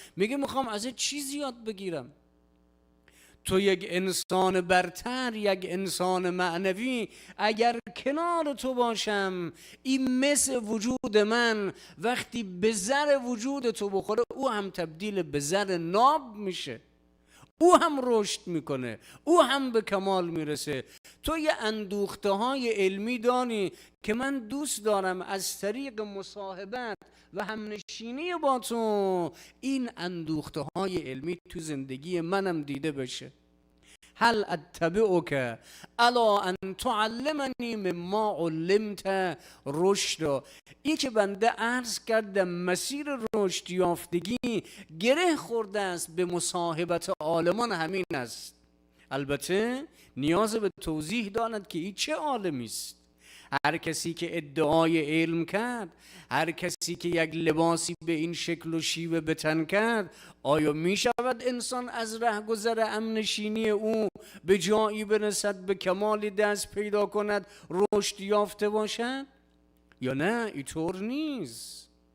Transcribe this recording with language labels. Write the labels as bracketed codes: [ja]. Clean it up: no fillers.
[fa] میگه میخوام ازت چیزی یاد بگیرم. تو یک انسان برتر، یک انسان معنوی، اگر کنار تو باشم، این مس وجود من وقتی به زر وجود تو بخوره، او هم تبدیل به زر ناب میشه، او هم رشد میکنه، او هم به کمال میرسه. تو یه اندوخته های علمی دانی که من دوست دارم از طریق مصاحبت و همنشینی با تو این اندوخته های علمی تو زندگی منم دیده بشه. [ar] هل اتبعک الا ان تعلمنی مما علمت رشدا. [fa] این که بنده عرض کردم مسیر رشد یافتگی گره خورده است به مصاحبت عالمان همین است. البته نیاز به توضیح دارد که این چه عالمی است. هر کسی که ادعای علم کرد، هر کسی که یک لباسی به این شکل و شیوه به تن کرد، آیا می شود انسان از رهگذر امنشینی او به جایی برسد، به کمال دست پیدا کند، رشد یافته باشد؟ یا نه، اینطور نیست.